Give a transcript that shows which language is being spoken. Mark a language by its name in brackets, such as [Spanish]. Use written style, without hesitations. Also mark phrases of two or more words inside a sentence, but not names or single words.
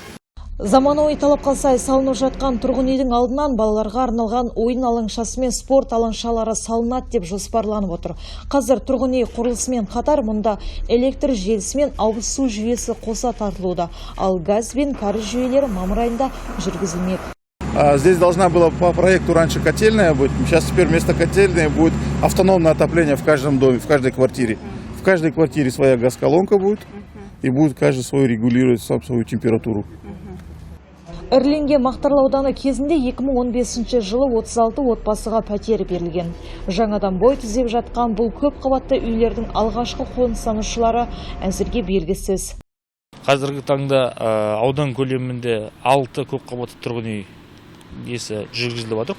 [Kazakh] Заманауи талапқа сай салынып жатқан тұрғын үйдің алдынан балаларға арналған ойын алаңшасы мен спорт алаңшалары салынады деп жоспарланып отыр. Қазір тұрғын үй құрылысымен қатар мұнда электр желісі мен ауыз су жүйесі қоса тартылуда, ал газ бен кәріз жүйелері мамыр айында жүргізілмек. [Russian] Здесь должна была по проекту раньше котельная быть, сейчас теперь вместо котельной будет автономное отопление в каждом доме, в каждой квартире. В каждой квартире своя газколонка будет, и будет каждый свой регулировать сам свою температуру. [Kazakh] Ірленге Мақтарал ауданы кезінде 2015 жылы 36 отбасыға пәтер берілген. Жаңадан бой түзеп жатқан бұл көп қабатты үйлердің алғашқы қоныстанушылары әзірге белгісіз. Қазіргі таңда аудан көлемінде 6 көп қабатты тұрғын үй жүргізіліп жатыр.